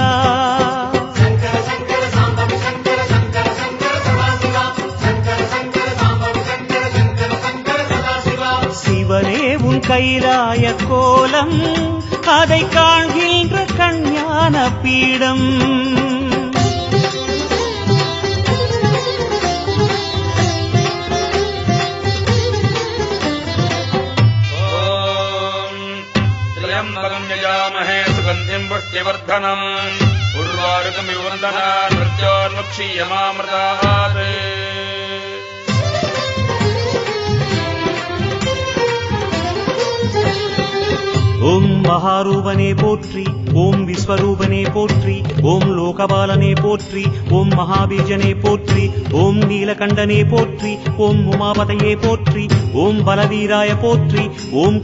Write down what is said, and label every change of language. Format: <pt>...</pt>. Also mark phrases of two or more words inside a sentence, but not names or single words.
<ta>சங்கர சங்கர சாம்பவி சங்கர சங்கர சங்கர சதாசிவா சங்கர சங்கர சாம்பவி சங்கர சங்கர சங்கர சதாசிவா. சிவனே உன் கைலாய கோலம் அதை காண்கின்ற கஞ்ஞான பீடம்.</ta> <sa>त्र्यम्बकम् यजामहे सुगन्धिम् पुष्टिवर्धनम् उर्वारुकमिव वन्दनात् मृत्योर्मुक्षीयमामृतात्.</sa> <ta>ஓம் மகாரூபனே போற்றி, ஓம் விஸ்வரூபனே போற்றி, ஓம் லோகபாலனே போற்றி, ஓம் மகாபீஜனே போற்றி, ஓம் நீலகண்டனே போற்றி, ஓம் உமாபதையே போற்றி, ஓம் பலவீராய போற்றி, ஓம்</ta>